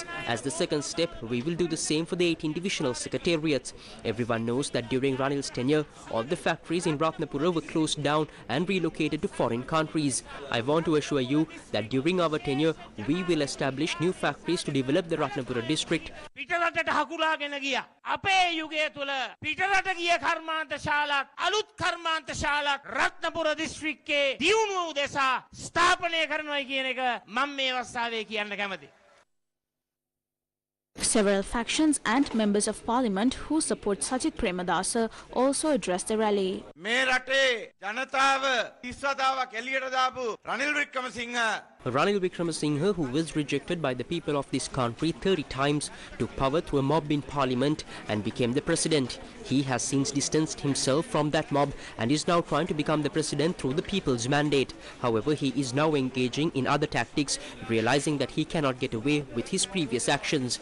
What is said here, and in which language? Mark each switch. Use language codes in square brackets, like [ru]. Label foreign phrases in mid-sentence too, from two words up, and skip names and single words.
[en] As the second step, we will do the same for the 18 divisional secretariats. Everyone knows that during Ranil's tenure, all the factories in Ratnapura were closed down and relocated to foreign countries. I want to assure you that during our tenure, we will establish new factories to develop the Ratnapura district. [si] පිටරටට හකුලාගෙන ගියා. අපේ යුගය තුල පිටරට ගිය කර්මාන්ත ශාලාත් අලුත් කර්මාන්ත ශාලාත් රත්නපුර දිස්ත්‍රික්කයේ දියුණුව උදෙසා ස්ථාපනය කරනවා කියන එක මම මේ අවස්ථාවේ කියන්න කැමතියි. [en] Several factions and members of parliament who support Sajith Premadasa also addressed the rally. [si] මේ රටේ ජනතාව 30ක් එළියට දාපු රනිල් වික්‍රමසිංහ [en] Ranil Wickremesinghe, who was rejected by the people of this country 30 times, took power through a mob in parliament and became the president. He has since distanced himself from that mob and is now trying to become the president through the people's mandate. However, he is now engaging in other tactics, realizing that he cannot get away with his previous actions.